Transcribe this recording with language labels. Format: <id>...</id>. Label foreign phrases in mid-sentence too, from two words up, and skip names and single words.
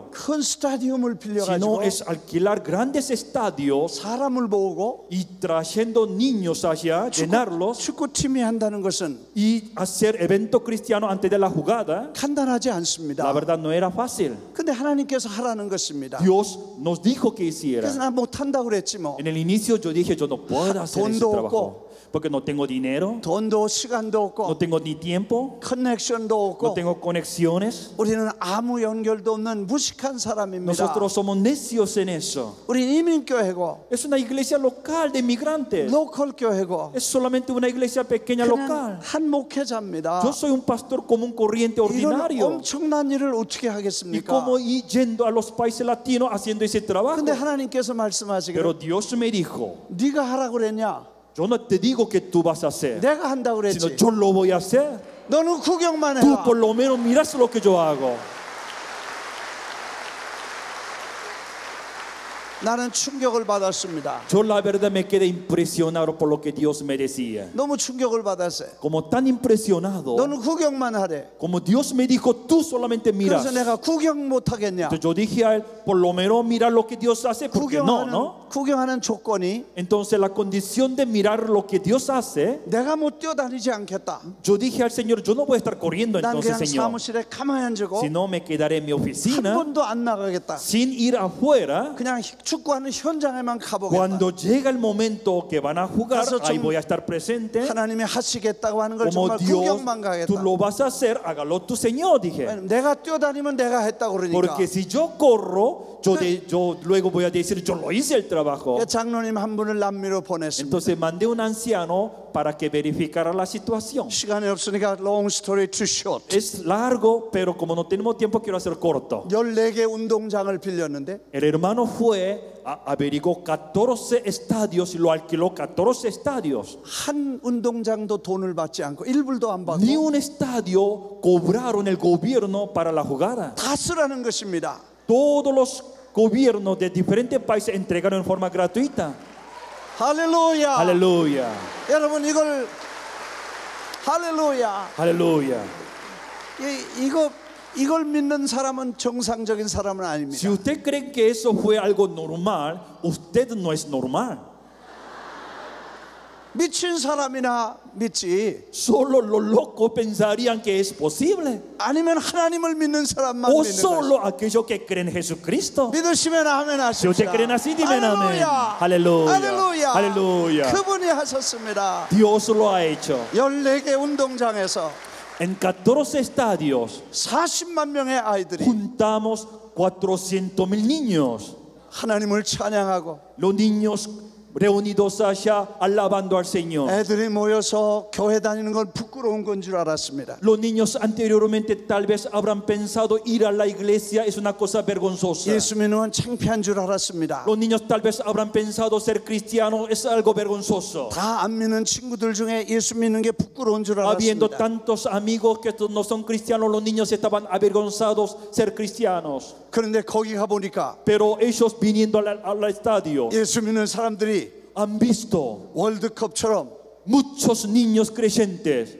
<ko>큰 스타디움을</ko> <es>sino</es> <ko>빌려가지고</ko> <es>es alquilar grandes estadios</es> <ko>사람을 모으고</ko> <es>y trayendo niños allá, llenarlos</es> <ko>축구팀이 한다는 것은</ko> <es>y hacer evento cristiano antes de la jugada.</es> <ko>간단하지</ko> <es>La</es> <ko>않습니다.</ko> <es>verdad no era fácil.</es> <ko>근데 하나님께서 하라는 것입니다.</ko> <es>Dios nos dijo que hiciera.</es> <ko>그래서 난 못한다고 그랬지 뭐.</ko> <es>En el inicio yo dije yo no puedo hacer ese</es> <ko>돈도</ko> <es>trabajo porque no tengo dinero,</es> <ko>돈도 시간도</ko> <es>no</es> <ko>없고</ko> <es>tengo ni tiempo,</es> <ko>커넥션도</ko> <es>no</es> <ko>없고</ko> <es>tengo conexiones.</es> <ko>우리는 아무 연결도 없는 무식한 사람입니다.</ko> <es>Nosotros somos necios en eso.</es> <ko>우리는 이민교회고</ko> <es>Es una iglesia local de migrantes.</es> <ko>로컬 교회고</ko> <es>Es solamente una iglesia pequeña</es> <ko>그냥</ko> <es>local.</es> <ko>한 목회자입니다.</ko> <es>Yo soy un pastor común corriente</es> <ko>이런</ko> <es>ordinario.</es> <ko>엄청난 일을 어떻게</ko> <es>Y</es> <ko>하겠습니까?</ko> <es>como yendo a los países latinos haciendo ese trabajo.</es> <ko>근데 하나님께서</ko> <es>Pero</es> <ko>말씀하시기를</ko> <es>Dios me dijo,</es> <ko>네가 하라고 그랬냐?</ko> <es>yo no te digo que tú vas a hacer,</es> <ko>내가 한다고</ko> <es>sino</es> <ko>그랬지.</ko> <es>yo lo voy a hacer.</es> <ko>너는 구경만</ko> <es>Tú</es> <ko>해라.</ko> <es>por lo menos miras lo que yo hago.</es> <ko>나는 충격을 받았습니다.</ko> <es>Yo la verdad me quedé impresionado por lo que Dios me decía.</es> <ko>너무 충격을 받았어요.</ko> <es>Como tan impresionado,</es> <ko>너는 구경만 하래.</ko> <es>como Dios me dijo, tú solamente miras.</es> <ko>그래서 내가 구경 못 하겠냐?</ko> <es>Entonces yo dije a él, por lo menos mira lo que Dios hace, porque no.</es> <ko>구경하는 조건이</ko> <es>Entonces la condición de mirar lo que Dios hace,</es> <ko>내가 못 뛰어다니지 않겠다.</ko> <es>yo dije al Señor, yo no voy a estar corriendo</es> <ko>난</ko> <es>entonces,</es> <ko>그냥</ko> <es>Señor,</es> <ko>사무실에 가만히 앉고</ko> <es>sino me quedaré en mi</es> <ko>한</ko> <es>oficina</es> <ko>번도 안 나가겠다.</ko> <es>sin ir afuera.</es> <ko>그냥 축구하는 현장에만 가보겠다.</ko> <es>Cuando llega el momento que van a jugar,</es> <ko>가서 좀</ko> <es>ahí voy a estar presente.</es> <ko>하나님이 하시겠다고 하는 걸</ko> <es>Como</es> <ko>정말</ko> <es>Dios,</es> <ko>구경만</ko> <es>tú</es> <ko>가겠다.</ko> <es>lo vas a hacer, hágalo tu Señor, dije.</es> <ko>내가 뛰어다니면 내가 했다고 그러니까.</ko> <es>Porque si yo corro, yo luego voy a decir, yo lo hice el trabajo.</es> <ko>장로님 한 분을 남미로 보냈습니다.</ko> <es>Entonces mandé un anciano para que verificara la situación.</es> <ko>시간이 없으니까</ko> <en>long story too short.</en> <es>Es largo, pero como no tenemos tiempo, quiero hacer corto.</es> <ko>14개 운동장을 빌렸는데</ko> <es>El hermano fue, averiguó 14 estadios y lo alquiló 14 estadios.</es> <ko>한 운동장도 돈을 받지 않고 1불도 안 받고</ko> <es>Ni un estadio cobraron el gobierno para la jugada.</es> <ko>다 쓰라는 것입니다.</ko> <es>Todos los gobiernos de diferentes países entregaron en forma gratuita.</es> <ko>할렐루야.</ko> <es>Aleluya,</es> <ko>여러분 할렐루야.</ko> <es>aleluya.</es> <ko>이걸 믿는 사람은 정상적인 사람은 아닙니다.</ko> <es>Si usted cree que eso fue algo normal, usted no es normal.</es> <ko>미친 사람이나 믿지</ko> <es>Solo los locos pensarían que es posible.</es> <ko>아니면 하나님을 믿는 사람만</ko> <es>O</es> <ko>믿는 것이.</ko> <es>solo aquellos que creen en Jesucristo.</es> <ko>믿으시면 아멘</ko> <es>Si</es> <ko>하십시오.</ko> <es>usted cree así, dime amén.</es> <ko>할렐루야.</ko> <es>Aleluya.</es> <ko>할렐루야.</ko> <es>Aleluya.</es> <ko>그분이 하셨습니다.</ko> <es>Dios lo ha hecho.</es> <ko>14개 운동장에서</ko> <es>En 14 estadios</es> <ko>40만 명의 아이들이</ko> <es>juntamos 400,000 niños.</es> <ko>하나님을 찬양하고</ko> <es>Los niños reunidos allá alabando al Señor.</es> <ko>애들이 모여서 교회 다니는 건 부끄러운 건 줄 알았습니다.</ko> <es>Los niños anteriormente tal vez habrán pensado ir a la iglesia es una cosa vergonzosa.</es> <ko>예수 믿는 건 창피한 줄 알았습니다.</ko> <es>Los niños tal vez habrán pensado ser cristiano es algo vergonzoso.</es> <ko>다 안 믿는 친구들 중에 예수 믿는 게 부끄러운 줄</ko> <es>Habiendo</es> <ko>알았습니다.</ko> <es>tantos amigos que no son cristianos, los niños estaban avergonzados ser cristianos.</es> <ko>그런데 거기 가 보니까</ko> <es>Pero ellos viniendo al estadio</es> <ko>예수 믿는 사람들이</ko> <es>han visto</es> <ko>월드컵처럼</ko> <es>muchos niños creyentes</es>